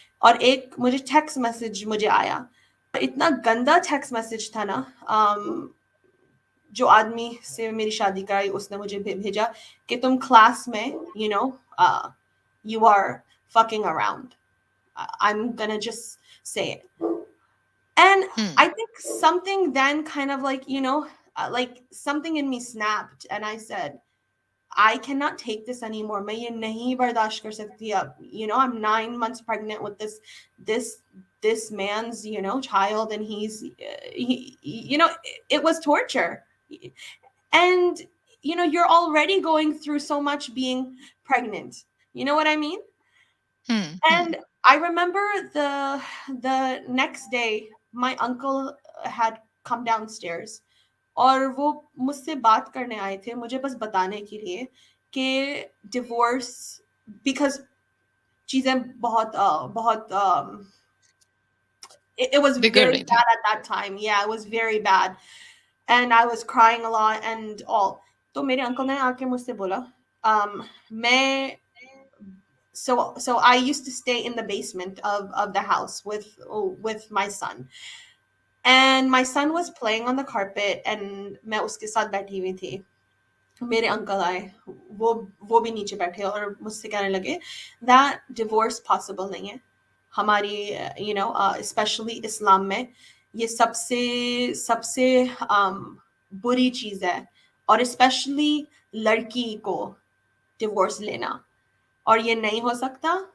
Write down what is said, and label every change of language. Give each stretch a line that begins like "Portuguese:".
Hindi: और एक मुझे टेक्स्ट मैसेज मुझे आया। इतना गंदा टेक्स्ट मैसेज था ना। जो आदमी से मेरी शादी कराई उसने मुझे भेजा कि तुम क्लास में
English: You are fucking around। I'm gonna just say it। And hmm, I think something then kind of like like something in me snapped and I said I cannot take this anymore।
Hindi: मैं ये नहीं बर्दाश्त कर सकती अब।
English: I'm 9 months pregnant with this this man's child, and it was torture। And you're already going through so much being pregnant, you know what I mean? Hmm, hmm. And I remember the next day my uncle had come downstairs
Hindi: और वो मुझसे बात करने आए थे मुझे बस बताने के लिए कि डिवोर्स, बिकॉज चीजें बहुत it was बिगड़
English: very
Hindi: रही थी।
English: bad at that time। Yeah, it was very bad and I was crying a lot and all।
Hindi: तो मेरे अंकल ने आके मुझसे बोला मैं
English: so I used to stay in the basement of the house with my son, and my son was playing on the carpet and
Hindi: मैं उसके साथ बैठी हुई थी। मेरे अंकल आए, वो वो भी नीचे बैठे और मुझसे कहने लगे that divorce possible नहीं है हमारी स्पेशली इस्लाम में। ये सबसे सबसे बुरी चीज है और स्पेशली लड़की को डिवोर्स लेना, और ये नहीं हो सकता।